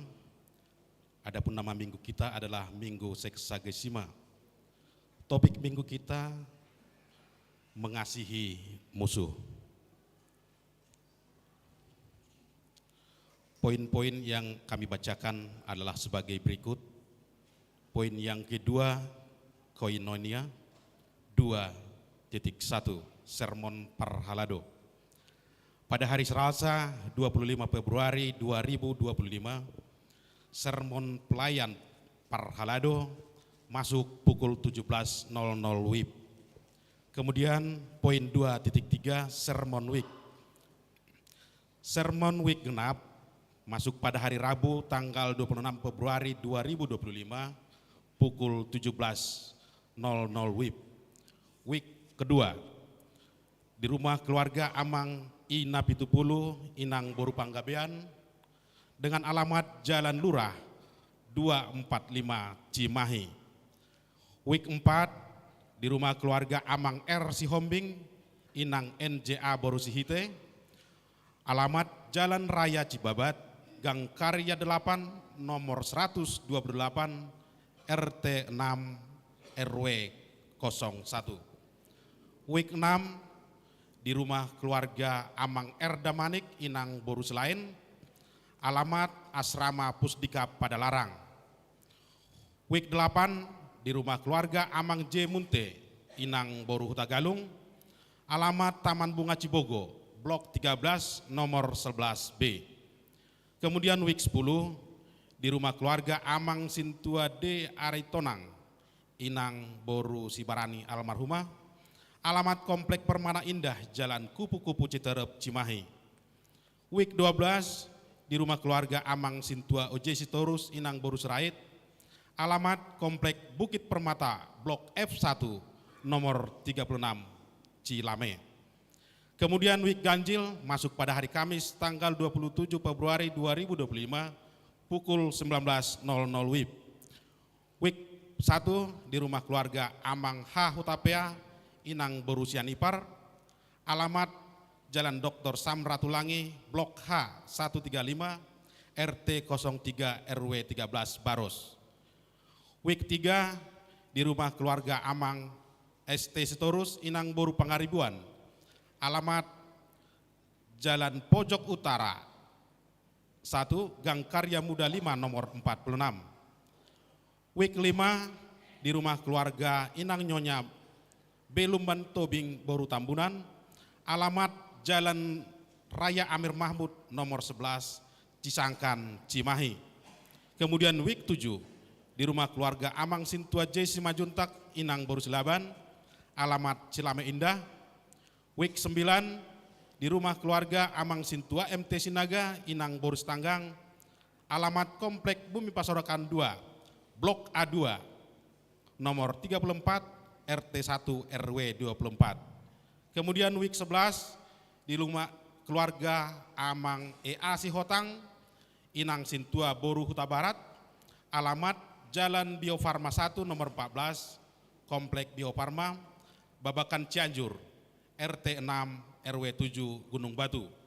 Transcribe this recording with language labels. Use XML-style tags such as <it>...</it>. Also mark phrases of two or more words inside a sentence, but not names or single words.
<id>Adapun nama minggu kita adalah Minggu Seksagesima. Topik minggu kita mengasihi musuh. Poin-poin yang kami bacakan adalah sebagai berikut. Poin yang kedua, koinonia. 2.1 Sermon Parhalado. Pada hari Selasa 25 Februari 2025, sermon pelayan Parhalado masuk pukul 17.00 WIB. Kemudian poin 2.3 Sermon Week. Sermon Week genap masuk pada hari Rabu tanggal 26 Februari 2025 pukul 17.00 WIB. Week kedua di rumah keluarga Amang Ina Pitupulu, Inang Boru Panggabean dengan alamat Jalan Lurah 245 Cimahi. Week 4 di rumah keluarga Amang R. Sihombing, Inang NJA Boru Sihite, alamat Jalan Raya Cibabat, Gang Karya 8, nomor 128, RT 6 RW 01. Week 6 di rumah keluarga Amang R. Damanik, Inang Boru Selain, alamat Asrama Pusdikap Padalarang. Week 8 di rumah keluarga Amang J. Munte, Inang Boru Hutagalung, alamat Taman Bunga Cibogo, Blok 13 nomor 11B. Kemudian week 10 di rumah keluarga Amang Sintua D. Aritonang, Inang Boru Sibarani almarhumah, alamat Komplek Permana Indah, Jalan Kupu-Kupu Citerep, Cimahi. Week 12 di rumah keluarga Amang Sintua OJ Sitorus, Inang Boru Serait, alamat Komplek Bukit Permata, Blok F1, nomor 36, Cilame. Kemudian week ganjil masuk pada hari Kamis tanggal 27 Februari 2025 pukul 19.00 WIB. Week 1 di rumah keluarga Amang H. Hutapea, Inang Boru Sianipar, alamat Jalan Dr. Samratulangi, Blok H 135, RT 03 RW 13 Baros. Week 3 di rumah keluarga Amang ST Sitorus, Inang Boru Pangaribuan, alamat Jalan Pojok Utara 1, Gang Karya Muda 5 nomor 46. Week 5 di rumah keluarga Inang Nyonya Belumban Tobing Boru Tambunan, alamat Jalan Raya Amir Mahmud nomor 11 Cisangkan Cimahi. Kemudian week 7 di rumah keluarga Amang Sintua J. Simajuntak, Inang Boru Silaban, alamat Cilame Indah. Week 9 di rumah keluarga Amang Sintua MT Sinaga, Inang Boru Setanggang, alamat Komplek Bumi Pasorakan 2, Blok A2, nomor 34, RT 1 RW 24. Kemudian week 11 di rumah keluarga Amang EA Sihotang, Inang Sintua Boru Huta Barat, alamat Jalan Bio Farma 1 nomor 14, Komplek Bio Farma, Babakan Cianjur, RT 6 RW 7 Gunung Batu.</id>